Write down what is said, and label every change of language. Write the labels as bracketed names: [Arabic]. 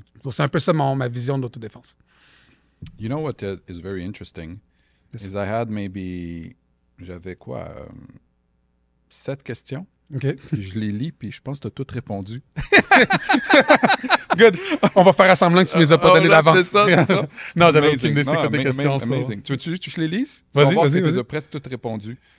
[French] C'est un peu ça ma vision de l'autodéfense. [English] You know what is very interesting? Is I had [French] j'avais 7 questions. OK. Puis je les lis, puis je pense que tu as toutes répondu. [English] Good. [French] On va faire semblant que tu ne les as pas donné d'avance. C'est ça. Non, j'avais aucune idée. C'est quoi tes questions? [English] Amazing. [French] Tu veux que je les lise? Vas-y. Tu les as presque toutes répondues.